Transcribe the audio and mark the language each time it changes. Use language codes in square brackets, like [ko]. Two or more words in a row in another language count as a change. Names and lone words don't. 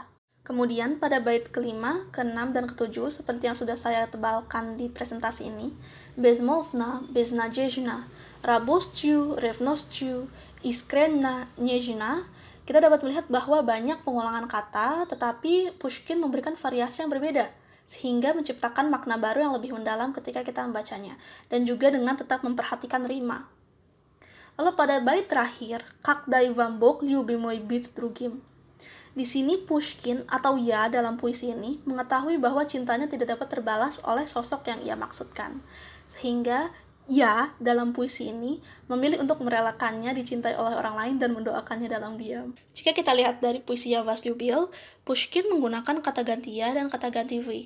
[id] Kemudian pada bait kelima, keenam, dan ketujuh, seperti yang sudah saya tebalkan di presentasi ini, [ru] безмолвно, безнадежно, радостью, ревностью, искренне, нежно, [id] kita dapat melihat bahwa banyak pengulangan kata, tetapi Pushkin memberikan variasi yang berbeda, sehingga menciptakan makna baru yang lebih mendalam ketika kita membacanya, dan juga dengan tetap memperhatikan rima. Lalu pada bait terakhir, [ru] Когда вам Бог любимый быть другим. [id] Di sini Pushkin atau Ya dalam puisi ini mengetahui bahwa cintanya tidak dapat terbalas oleh sosok yang ia maksudkan. Sehingga Ya dalam puisi ini memilih untuk merelakannya dicintai oleh orang lain dan mendoakannya dalam diam. Jika kita lihat dari puisi Ya Вас любил, Pushkin menggunakan kata ganti Ya dan kata ganti Вы.